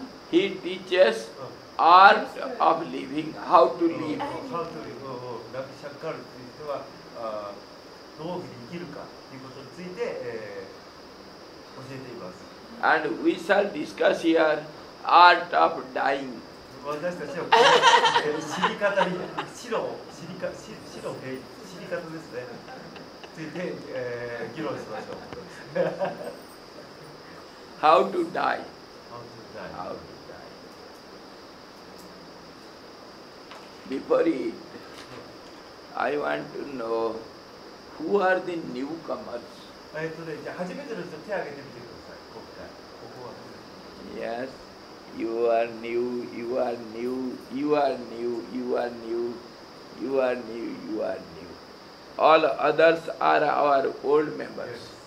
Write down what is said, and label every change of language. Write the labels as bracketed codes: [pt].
[en] He teaches art of living, how to live. [ja] ラビシャンカールという人はどういうふうに生きるかということについて、教えています。 [en] And we shall discuss here art of dying. [ja] 私たちは死に方に死の方ですね。ついて、議論しましょう。 [en] How to die. How to die. How to die. Before it, I want to know who are the newcomers. [ja] じゃあ初めての人手を挙げてみてください。今回ここは。 [en] Yes, you are new, you are new, you are new, you are new, you are new, you are new. All others are our old members.